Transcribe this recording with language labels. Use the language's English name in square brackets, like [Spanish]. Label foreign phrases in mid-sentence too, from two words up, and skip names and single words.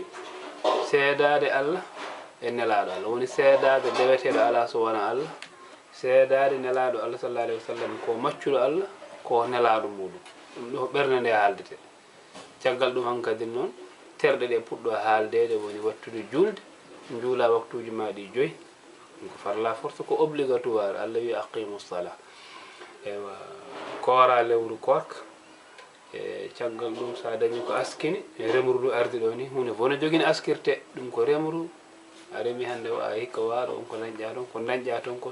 [Fula] seedade Allah e nelaɗo Allah woni seedade deweteɗo ala so wona Allah seedade nelaɗo Allah [Arabic] صلى الله عليه وسلم [Fula] ko maccuɗo Allah ko nelaɗo muɗum ɗum ɗo ɓernde nde haaldete caggal ɗum hankadi noon terɗe ɗe puɗɗo haaldede woni wattude julde juula waktuji ma ɗi joyyi ko [French] par la force [Fula] ko obligatoire Allah wi [Arabic] أقيموا الصلاة [Fula] ewa koora lewru korka e caggal ɗum sa dañi ko askini e remru ndu ardi ɗo ni hunde fof no jogui askirte ɗum ko remru a remi hande o a hikka waɗo on ko dañƴa toon ko